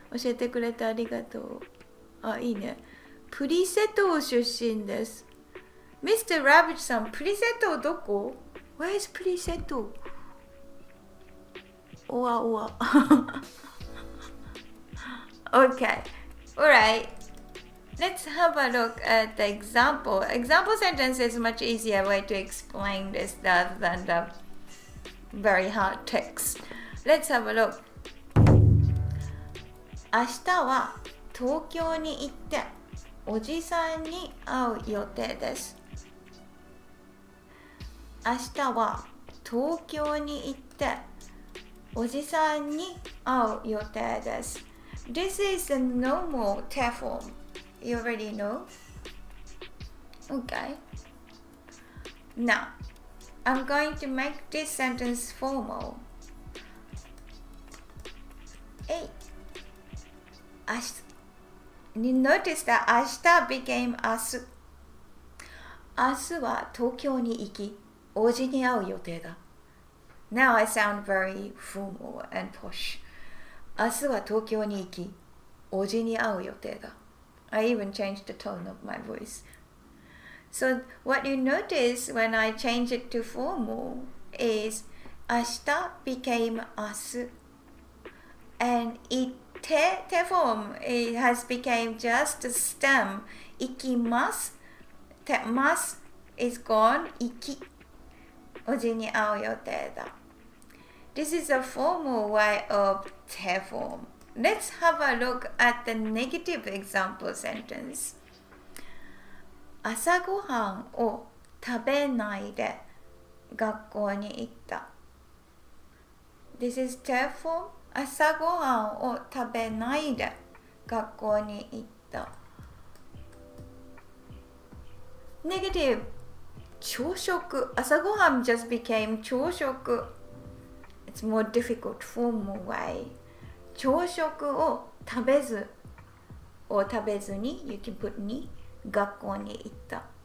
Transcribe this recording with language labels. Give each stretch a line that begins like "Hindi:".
Japanese: 教えてくれてありがとう。あ、いいね。プリセト出身です。Mr. Rabbit さん、プリセトどこ？
English: Where is プリセト？おわおわ。 Okay, alright. Let's have a look at the example. Example sentence is a much easier way to explain this rather than the very hard text. Let's have a look.
Japanese: 明日は東京に行っておじさんに会う予定です。明日は東京に行っておじさんに会う予定です。
English: This is the normal te form. You already know? Okay. Now, I'm going to make this sentence formal. Hey. You notice that 明日 became 明日。
Japanese: 明日は東京に行き、おじに会う予定だ。
English: Now I sound very formal and posh.
Japanese: 明日は東京に行き、おじに会う予定だ。
English: I even changed the tone of my voice. So what you notice when I change it to formal is 明日 became 明日 and it te form it has became just a stem 行きます te mas is gone
Japanese: 行きおじに会う予定だ
English: This is a formal way of te form. Let's have a look at the negative example sentence.
Japanese: 朝ごはんを食べないで学校に行った。
English: This is te form.
Japanese: 朝ごはんを食べないで学校に行った。
English: Negative. 朝食。朝ごはん just became 朝食。 It's more difficult formal way.
Japanese: 朝食を食べずに
English: you can put
Japanese: に学校に行った。